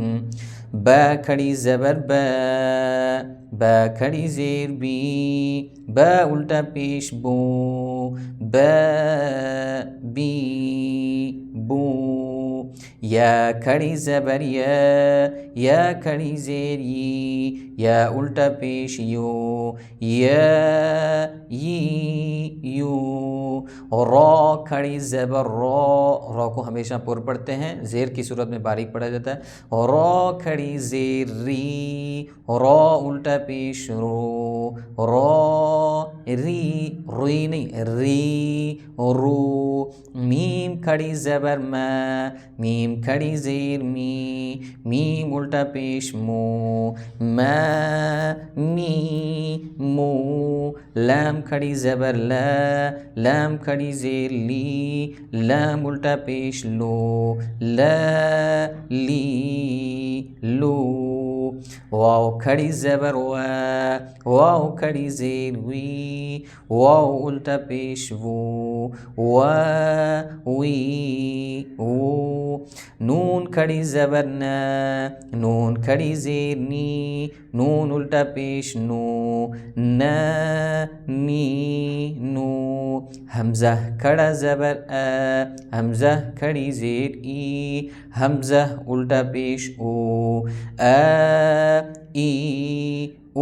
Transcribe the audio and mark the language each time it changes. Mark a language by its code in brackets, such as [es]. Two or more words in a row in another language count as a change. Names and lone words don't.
[ur] با کھڑی زبر با، با کھڑی زیر بی، با الٹا پیش بو، با بی بو. یا کھڑی زبر یا کھڑی زیر ی، یا الٹا پیش یو، یا ی یو. را کھڑی زبر را کو ہمیشہ پر پڑھتے ہیں، زیر کی صورت میں باریک پڑھا جاتا ہے. را کھڑی زیر ری، را الٹا پیش رو، را ری، روی نہیں ری رو. میم کھڑی زبر ما، میم کھڑی زیر می، میم الٹا پیش مو، ما می مو. لام کھڑی زبر لا، لام کھڑی زیر لی، لام الٹا پیش لو، لا لی لو. واو کھڑی زبر وا، واو کھڑی زیر وی، واو الٹا پیش وو، وا وی وو. نون کھڑی زبر نا، نون کھڑی زیر نی، نون الٹا پیش نو، نا نی نو. حمزہ کھڑا زبر آ، حمزہ کھڑی زیر ای، حمزہ الٹا پیش او، آ ای او.